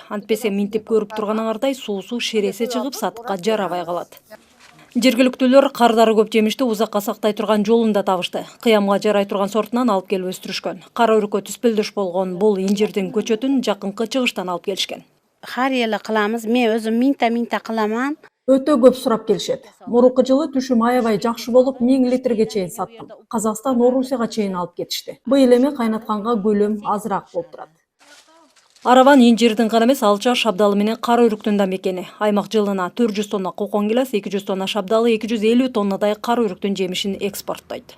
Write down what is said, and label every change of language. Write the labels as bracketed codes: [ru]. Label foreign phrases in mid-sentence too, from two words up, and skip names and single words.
[ky] Антпесе минтип көрүп турганыңардай суусу шереси чыгып сатыкка жарабай калат. Жергиликтүүлөр кардары көп жемишти узакка сактай турган жолун да табышты. Кыямга жарай турган сортунан алып келип өстүрүшкөн. Кара өрүккө түспөлдөш болгон бул инжирдин көчөтүн жакынкы чыгыштан алып келишкен. [uz] Har yili qilamiz. Men o'zim minta qilaman. [ky] Өтө көп сурап келишет. Мурунку жылы түшүм аябай жакшы болуп 1000 литрге чейин саттым. Казакстан, Орусияга чейин алып кетишти. Быйыл эми кайнатканга көлөм азыраак болуп турат. Араван инжирдин гана эмес, алча, шабдалы менен кара өрүктүн да мекени. Аймак жылына 400 тонна кокон гилас, 200 тонна шабдалы, 250 тоннадай кара өрүктүн жемишин экспорттойт.